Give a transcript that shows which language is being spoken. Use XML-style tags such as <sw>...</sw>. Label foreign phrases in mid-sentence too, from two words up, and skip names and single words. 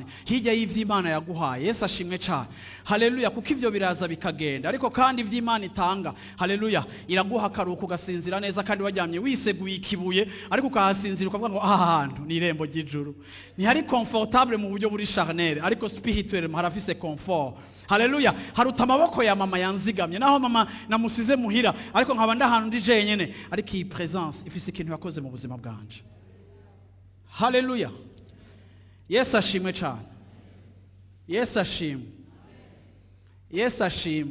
<rn>Hirya y'ivy'Imana yaguhaye. Yesu ashimwe cyane. Haleluya kuko ivyo biraza bikagenda ariko kandi ivy'Imana itanga haleluya iraguha karuko ugasinzira neza kandi waryamye wiseguye ikibuye ariko ukahasinzira ukavuga ngo aha hantu ni irembo ry'ijuru. Ni hari comfortable mu buryo buri charnel ariko spirituel harafise confort. Haleluya. Haruta amaboko ya mama yanzigamye naho mama namusize muhira ariko nkaba ndahantu ndi jenyene ariko iyi presence ifise ikintu yakoze mu buzima bwanje. Haleluya. Yesu ashimwe cyane. Yesu ashimwe. Yesu ashimwe.</rn>